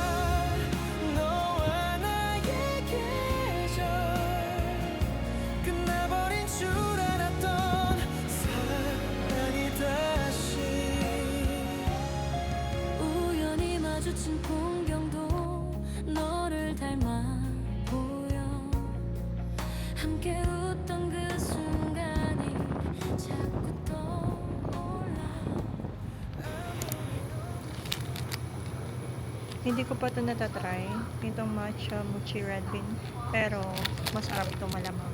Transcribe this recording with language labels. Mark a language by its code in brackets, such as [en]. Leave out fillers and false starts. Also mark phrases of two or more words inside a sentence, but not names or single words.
[ko] 너와 나의 계절 끝나버린 줄 알았던 사랑이 다시 우연히 마주친 풍경도 너를 닮아 보여. 함께 웃던 그 순간이 자꾸 떠올라. [tl] Hindi ko pa ito natatry. Itong [en] matcha mochi red bean. [tl] Pero, masarap ito malamang.